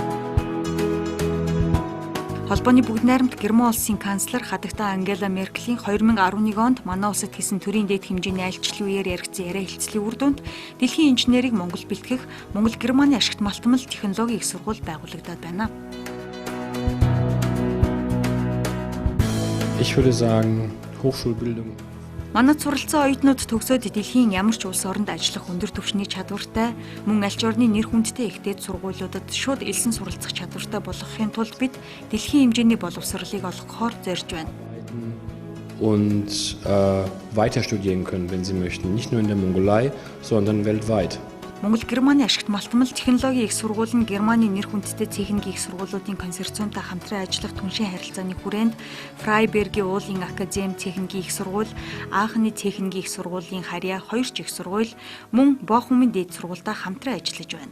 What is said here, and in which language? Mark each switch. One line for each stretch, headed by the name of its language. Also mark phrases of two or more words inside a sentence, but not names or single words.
Mongolian: Холбооны бүгд найрамд Герман улсын канцлер хадагта Ангела Меркелийн 2011 онд манай улсад хийсэн төрийн дээд хэмжээний айлчлалын үеэр яригдсан яриа хэлцлийн үр дүнд дэлхийн инженерийг Монгол бэлтгэх Монгол Германы ашигт малтмал технологийн их сургууль байгуулагдаад байна.
German: Ich würde sagen, Hochschulbildung.
Mongolian: Манад суралцсан оюутнууд төгсөөд дэлхийн ямар ч улс оронд ажиллах өндөр түвшний чадвартай, мөн аль ч орны нэр хүндтэй ихтэйд сургуулиудад шууд элсэн суралцах чадвартай болгохын тулд бид дэлхийн хэмжээний боловсролыг олгохоор зорьж байна.
German: Und weiter studieren können, wenn sie möchten, nicht nur in der Mongolei, sondern weltweit.
Mongolian: Монгол Германы ашигт малтмал технологийн их сургууль нь Германы нэр хүндтэй техникийн их сургуулиудын консорциумтай хамтран ажиллах түншийн харилцааны хүрээнд Фрайбергийн уулын академи техникийн их сургууль, Аахны техникийн их сургуулийн харьяа 2 ч их сургууль, мөн Бохумын дээд сургуультай хамтран ажиллаж байна.